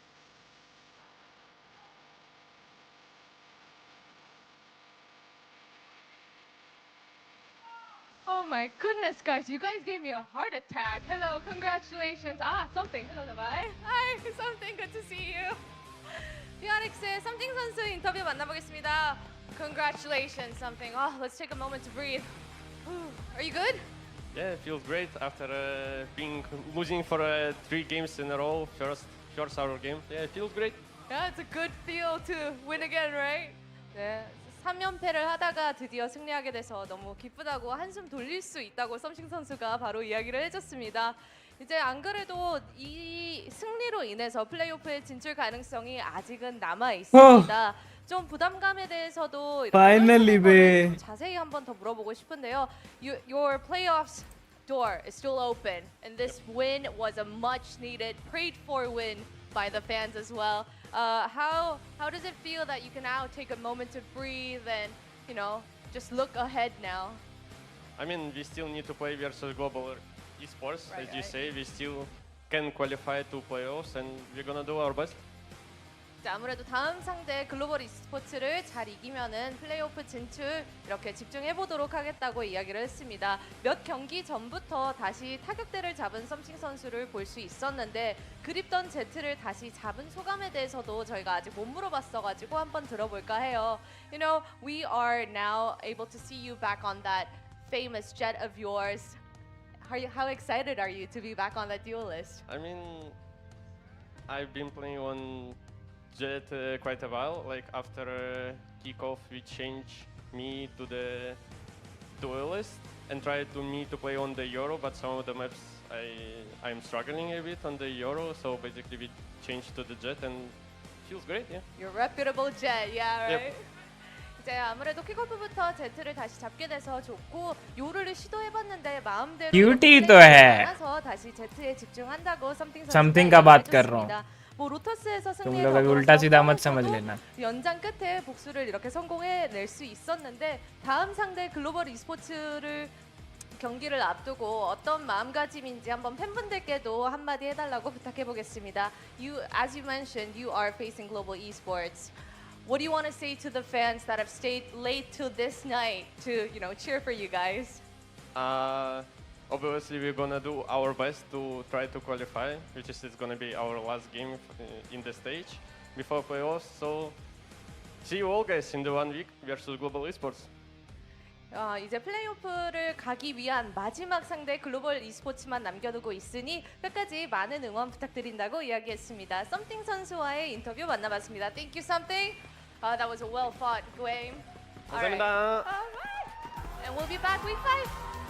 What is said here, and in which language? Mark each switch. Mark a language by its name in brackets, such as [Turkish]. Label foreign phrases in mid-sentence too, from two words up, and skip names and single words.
[English] Oh my goodness, guys, you guys gave me a heart attack. Hello, congratulations. Something. Hello, bye. Hi, something. Good to see you. [Korean] PRX의 something 선수 인터뷰 만나보겠습니다. [English] Congratulations, something. Let's take a moment to breathe. Are you good? Yeah, it feels great after losing for 3 games in a row. First our game. Yeah, it feels great. Yeah, it's a good feel to win again, right? [Korean] 네. 3연패를 하다가 드디어 승리하게 돼서 너무 기쁘다고 한숨 돌릴 수 있다고 썸씽 선수가 바로 이야기를 해줬습니다. 이제 안 그래도 이 승리로 인해서 플레이오프의 진출 가능성이 아직은 남아 있습니다. 좀 부담감에 대해서도 [English] Finally, babe. [Korean] 자세히 한번 더 물어보고 싶은데요. [English] Your playoffs door is still open, and this win was a much-needed, prayed-for win by the fans as well. How does it feel that you can now take a moment to breathe and just look ahead now? I mean, we still need to play versus global esports, Right, as you right. say. We still can qualify to playoffs, and we're gonna do our best. [Korean] 자, 아무래도 다음 상대 글로벌 e스포츠를 잘 이기면은 플레이오프 진출 이렇게 집중해 보도록 하겠다고 이야기를 했습니다. 몇 경기 전부터 다시 타격대를 잡은 썸씽 선수를 볼 수 있었는데 그립던 제트를 다시 잡은 소감에 대해서도 저희가 아직 못 물어봤어가지고 한번 들어볼까 해요. [English] We are now able to see you back on that famous jet of yours. How excited are you to be back on that duelist? I mean, I've been playing on Jet quite a while. Like after kickoff, we changed me to the duelist and tried to play on the Euro, but some of the maps I'm struggling a bit on the Euro, so basically we changed to the Jet and feels great, yeah. Your reputable jet, yeah, right? Yep. [Korean] 이제 아무래도 킥오프부터 제트를 다시 잡게 돼서 좋고 요르를 시도해봤는데 마음대로 [Hindi] Cutie तो है. [Korean] 않아서 다시 제트에 집중한다고 썸띵 [Hindi] Something का बात कर रहा हूँ. [Korean] 뭐 로터스에서 [Hindi] तुम [Korean] 승리에 [Hindi] लोग अभी [Korean] 더불어서 [Hindi] उल्टा सीधा मत [Korean] 프랑스도 [Hindi] समझ लेना. [Korean] 연장 끝에 복수를 이렇게 성공해낼 수 있었는데 다음 상대 글로벌 e스포츠를 경기를 앞두고 어떤 마음가짐인지 한번 팬분들께도 한마디 해달라고 부탁해보겠습니다. [English] As you mentioned, you are facing global esports. What do you want to say to the fans that have stayed late till this night to, cheer for you guys? Obviously, we're gonna do our best to try to qualify, which is gonna be our last game in the stage before playoffs. So, see you all guys in the 1 week versus global esports. [Korean] 이제 플레이오프를 가기 위한 마지막 상대 글로벌 e스포츠만 남겨두고 있으니 끝까지 많은 응원 부탁드린다고 이야기했습니다. Something 선수와의 인터뷰 만나봤습니다. [English] Thank you, Something. That was a well-fought game. [Korean] 감사합니다. [English] Alright. And we'll be back week 5.